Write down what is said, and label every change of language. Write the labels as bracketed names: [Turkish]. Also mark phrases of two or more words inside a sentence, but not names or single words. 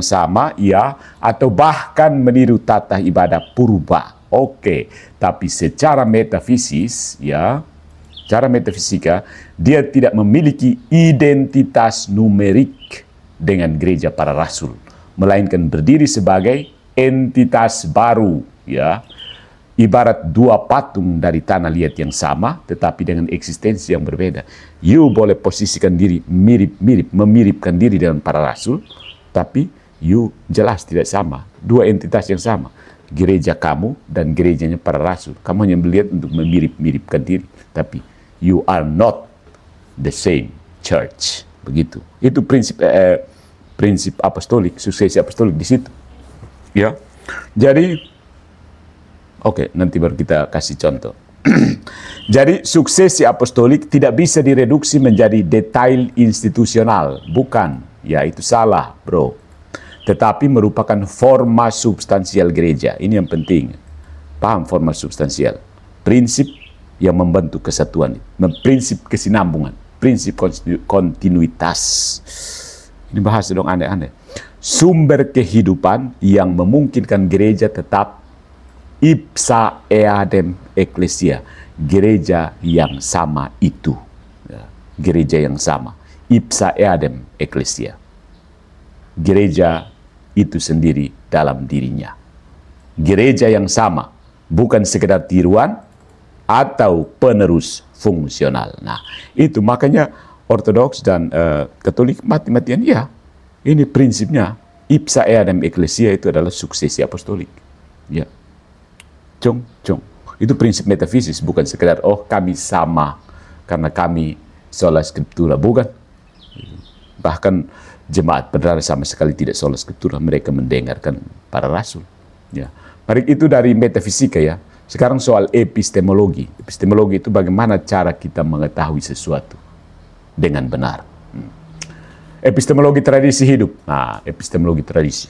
[Indonesian] sama, ya, atau bahkan meniru tata ibadah purba, tapi secara metafisis, ya, cara metafisika, dia tidak memiliki identitas numerik dengan gereja para rasul, melainkan berdiri sebagai entitas baru, ya, ibarat dua patung dari tanah liat yang sama, tetapi dengan eksistensi yang berbeda. You boleh posisikan diri memiripkan diri dengan para rasul, tapi you jelas tidak sama. Dua entitas yang sama, gereja kamu dan gerejanya para rasul. Kamu hanya melihat untuk memirip-miripkan diri, tapi [English] you are not the same church. [Indonesian] Begitu. Itu prinsip apostolik, suksesi apostolik di situ. Ya. Jadi, nanti baru kita kasih contoh. Jadi, suksesi apostolik tidak bisa direduksi menjadi detail institusional. Bukan. Ya, itu salah, bro. Tetapi merupakan forma substansial gereja. Ini yang penting. Paham forma substansial. Prinsip yang membentuk kesatuan, prinsip kesinambungan, prinsip kontinuitas. Ini bahasa dong aneh-aneh. Sumber kehidupan yang memungkinkan gereja tetap [Latin] ipsa eadem ecclesia, [Indonesian] gereja yang sama itu, ya, gereja yang sama, [Latin] ipsa eadem ecclesia, [Indonesian] gereja itu sendiri dalam dirinya, gereja yang sama, bukan sekedar tiruan atau penerus fungsional. Nah, itu makanya Ortodoks dan Katolik mati-matian, ya, ini prinsipnya. [Latin] Ipsa eadem ecclesia [Indonesian] itu adalah suksesi apostolik. Ya. Itu prinsip metafisis, bukan sekedar kami sama karena kami [Latin] sola scriptura, [Indonesian] bukan. Bahkan jemaat benar sama sekali tidak [Latin] sola scriptura, [Indonesian] mereka mendengarkan para rasul. Ya. Mari itu dari metafisika, ya. Sekarang soal epistemologi. Epistemologi itu bagaimana cara kita mengetahui sesuatu dengan benar. Epistemologi tradisi hidup. Nah, epistemologi tradisi.